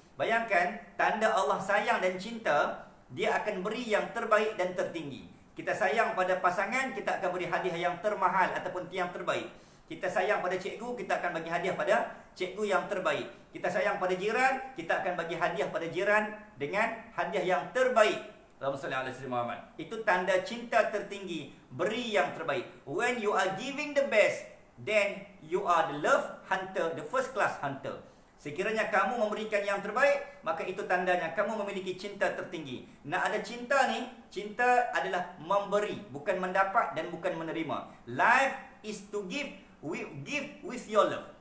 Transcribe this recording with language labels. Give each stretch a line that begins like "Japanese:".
Malay: Bayangkan, tanda Allah sayang dan cinta, dia akan beri yang terbaik dan tertinggi. Kita sayang pada pasangan, kita akan beri hadiah yang termahal ataupun yang terbaik. Kita sayang pada cikgu, kita akan bagi hadiah pada cikgu yang terbaik. Kita sayang pada jiran, kita akan bagi hadiah pada jiran dengan hadiah yang terbaik.
Arabic: Allahumma salli ala sayyidina Muhammad.
Malay: Itu tanda cinta tertinggi, beri yang terbaik.
English: When you are giving the best, then you are the love hunter, the first class hunter.
Malay: Sekiranya kamu memberikan yang terbaik, maka itu tandanya kamu memiliki cinta tertinggi. Nak ada cinta ni, cinta adalah memberi, bukan mendapat dan bukan menerima.
English: Life is to give with your love.